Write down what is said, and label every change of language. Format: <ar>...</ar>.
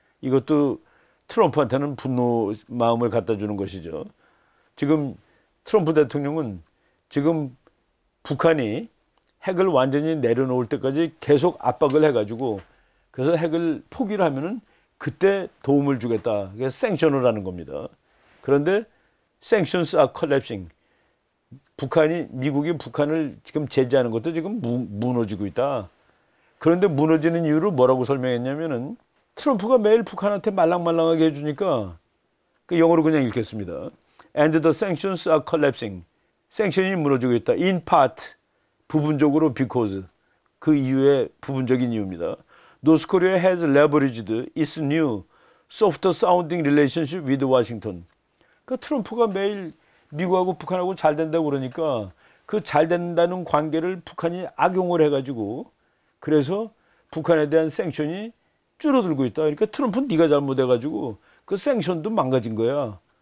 <ko>이것도 트럼프한테는 분노 마음을 갖다 주는 것이죠. 지금 트럼프 대통령은 지금 북한이 핵을 완전히 내려놓을 때까지 계속 압박을 해가지고, 그래서 핵을 포기를 하면은 그때 도움을 주겠다. 그게 생션을 하는 겁니다. 그런데</ko> <en>sanctions are collapsing.</en> <ko>미국이 북한을 지금 제재하는 것도 지금 무너지고 있다. 그런데 무너지는 이유를 뭐라고 설명했냐면은, 트럼프가 매일 북한한테 말랑말랑하게 해주니까, 그 영어로 그냥 읽겠습니다.</ko> <en>And the sanctions are collapsing.</en> <ko>생션이 무너지고 있다.</ko> <en>In part,</en> <ko>부분적으로</ko> <en>because.</en> <ko>그 이유의 부분적인 이유입니다.</ko> <en>North Korea has leveraged its new, softer sounding relationship with Washington.</en> <ko>그 트럼프가 매일 미국하고 북한하고 잘 된다고 그러니까 그 잘 된다는 관계를 북한이 악용을 해가지고, 그래서 북한에 대한 생션이 줄어들고 있다. 그러니까 트럼프는 네가 잘못해가지고 그 생션도 망가진 거야.</ko>